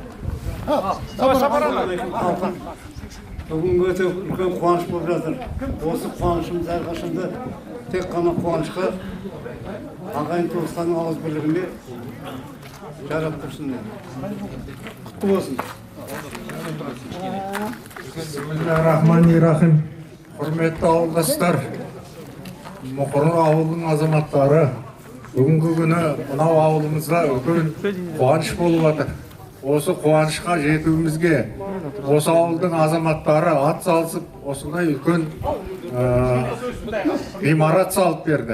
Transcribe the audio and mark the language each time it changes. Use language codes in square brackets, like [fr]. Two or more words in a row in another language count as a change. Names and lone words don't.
[kk] Бүгін өте үлкен қуаныш болып жатыр. Осы қуанышымыз әрқашанда тек қана қуанышқа, ағайын туыстардың ауызбірлігіне жарап тұрсын. Құтты болсын. [ar] بسم الله الرحمن الرحيم. [kk] Құрметті ауылдастар, Мұқыры ауылының азаматтары бүгінгі күні мынау ауылымызға үлкен қуаныш болып жатыр. Осы қуанышқа жетуімізге осы ауылдың азаматтары ат салысып, осындай үлкен ғимарат салып берді.